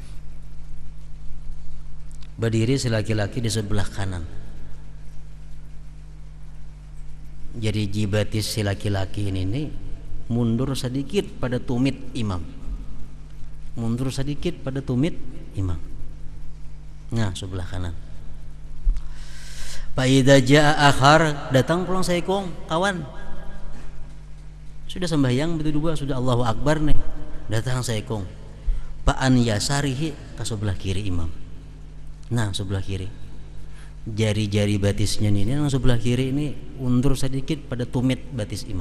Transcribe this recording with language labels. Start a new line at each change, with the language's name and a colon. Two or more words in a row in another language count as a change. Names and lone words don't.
Banjar: Berdiri si laki-laki di sebelah kanan. Jadi jibatis si laki-laki ini mundur sedikit pada tumit imam. Mundur sedikit pada tumit imam. Nah, sebelah kanan.
Arabic: فإذا جاء آخر,
Banjar: datang pulang saikong kawan. Sudah sembahyang berdua, sudah
Arabic: الله أكبر
Banjar: nih. Datang saikong.
Arabic: فعن يساره,
Banjar: ke sebelah kiri imam. Nah, sebelah kiri. Jari-jari batisnya ini yang sebelah kiri ini undur sedikit pada tumit batis imam.